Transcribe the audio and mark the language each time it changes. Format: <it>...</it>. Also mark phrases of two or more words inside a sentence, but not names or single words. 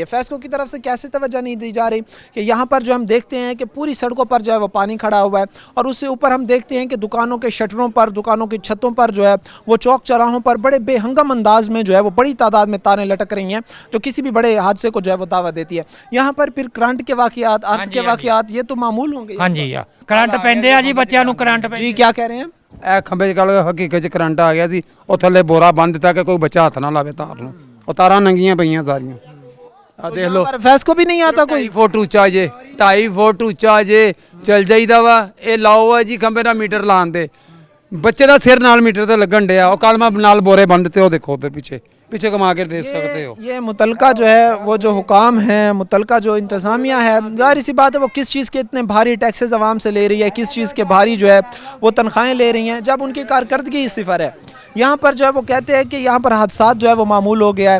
<ur>فیسکو کی طرف سے کیسے توجہ نہیں دی جا رہی کہ یہاں پر جو ہم دیکھتے ہیں کہ پوری سڑکوں پر جو ہے وہ پانی کھڑا ہوا ہے, اور اس سے اوپر ہم دیکھتے ہیں کہ دکانوں کے شٹروں پر, دکانوں کی چھتوں پر جو ہے وہ چوک چوراہوں پر بڑے بے ہنگم انداز میں جو ہے وہ بڑی تعداد میں تاریں لٹک رہی ہیں جو کسی بھی بڑے حادثے کو جو ہے وہ دعوت دیتی ہے. یہاں پر پھر کرنٹ کے واقعات, ارتھ کے واقعات, یہ تو معمول ہوں گے.</ur> <pa>ہاں جی, کرنٹ پیندے آ جی بچیاں نوں کرنٹ پیندے.</pa> <ur>جی کیا کہہ رہے ہیں؟</ur> <pa>ਇਹ ਖੰਭੇ 'ਚ ਕੱਲ ਹਕੀਕਤ 'ਚ ਕਰੰਟ ਆ ਗਿਆ ਸੀ, ਉਹ ਥੱਲੇ ਬੋਰਾ ਬੰਨ ਦਿੱਤਾ ਕਿ ਕੋਈ ਬੱਚਾ ਹੱਥ ਨਾ ਲਾਵੇ ਤਾਰ ਨੂੰ. ਉਹ ਤਾਰਾਂ ਨੰਗੀਆਂ ਪਈਆਂ ਸਾਰੀਆਂ. ਆ ਦੇਖ ਲਓ,</pa> <ur>فیسکو بھی نہیں آتا کوئی.</ur> <pa>2.5 ਫੁੱਟ ਉੱਚਾ ਜੇ, 2.5 ਫੁੱਟ ਉੱਚਾ ਜੇ, ਚਲ ਜਾਈਦਾ ਵਾ. ਇਹ ਲਾਓ ਆ ਜੀ ਖੰਭੇ ਦਾ ਮੀਟਰ ਲਾਉਣ ਦੇ, ਬੱਚੇ ਦਾ ਸਿਰ ਨਾਲ ਮੀਟਰ ਤੇ ਲੱਗਣ ਡਿਆ. ਉਹ ਕੱਲ ਮੈਂ ਨਾਲ ਬੋਰੇ ਬੰਨ ਦਿੱਤੇ, ਉਹ ਦੇਖੋ ਉਧਰ</pa> <ur>پیچھے کما کے دے سکتے ہو. یہ متعلقہ جو ہے وہ جو حکام ہیں, متعلقہ جو انتظامیہ ہے, ظاہر سی بات ہے وہ کس چیز کے اتنے بھاری ٹیکسز عوام سے لے رہی ہے, کس چیز کے بھاری جو ہے وہ تنخواہیں لے رہی ہیں, جب ان کی کارکردگی ہی صفر ہے. یہاں پر جو ہے وہ کہتے ہیں کہ یہاں پر حادثات جو ہے وہ معمول ہو گیا ہے.</ur>